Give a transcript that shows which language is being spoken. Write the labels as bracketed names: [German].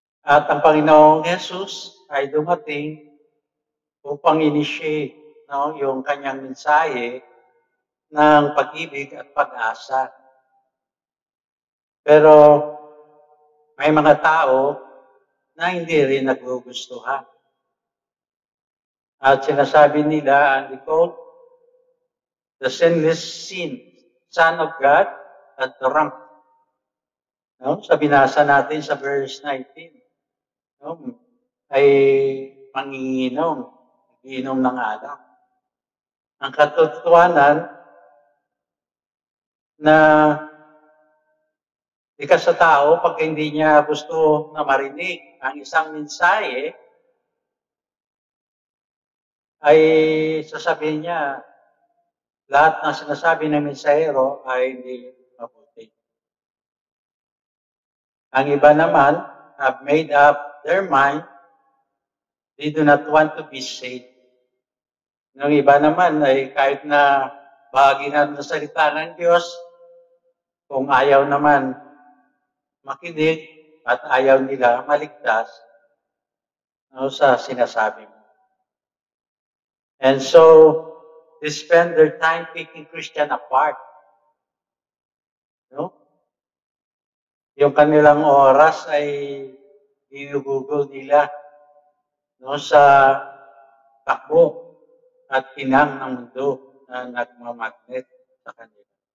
[Filipino] At ang Panginoong Jesus ay dumating upang initiate, no, yung kanyang mensahe ng pag-ibig at pag-asa. Pero may mga tao na hindi rin nagugustuhan. At sinasabi nila, [English] and they call the sinless Son of God at drunk. [Filipino] No? Sa binasa natin sa verse 19, no? Ay manginginom, inom ng alak. Ang katotohanan na likas sa tao pag hindi niya gusto na marinig ang isang mensahe, ay sasabihin niya, lahat ng sinasabi ng mensahero ay hindi mabuti. Ang iba naman [English] have made up their mind, they do not want to be saved. [Filipino] Ang iba naman ay kahit na bahagi na ng salita ng Diyos, kung ayaw naman makinig at ayaw nila maligtas, no, sa sinasabi mo. [English] And so, they spend their time picking Christian apart. No? [Filipino] Yung kanilang oras ay ginugugol nila, no, sa takbo at kinang ng mundo na nagmamagnet sa kanila.